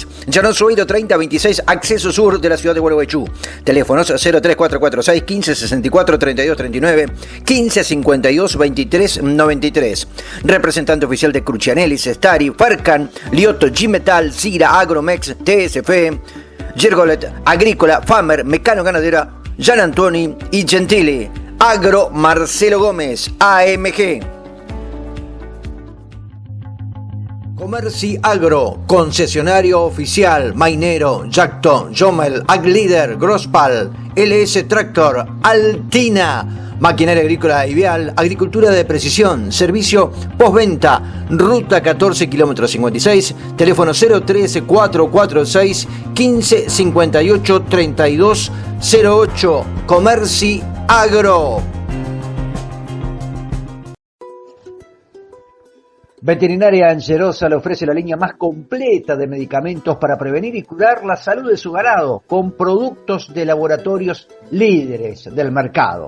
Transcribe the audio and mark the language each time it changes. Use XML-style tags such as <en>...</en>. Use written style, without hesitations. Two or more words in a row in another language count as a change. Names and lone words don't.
<es>Llanón Sueiro 3026, acceso sur de la ciudad de Gualeguaychú. Teléfonos 03446 1564 3239, 1552 2393. Representante oficial de Crucianelli, Stari, Farcan, Lioto, G-Metal, Cira, Agromex, TSF, Gergolet, Agrícola, Famer, Mecano Ganadera, Gian Antoni y Gentili. Agro Marcelo Gómez, AMG. Comerci Agro, concesionario oficial, Mainero, Jacto, Jomel, Aglider, Grosspal, LS Tractor, Altina, maquinaria agrícola y vial, agricultura de precisión, servicio postventa, ruta 14 kilómetros 56, teléfono 013 446 15 58 32 08, Comerci Agro. Veterinaria Angerosa le ofrece la línea más completa de medicamentos para prevenir y curar la salud de su ganado, con productos de laboratorios líderes del mercado.</es>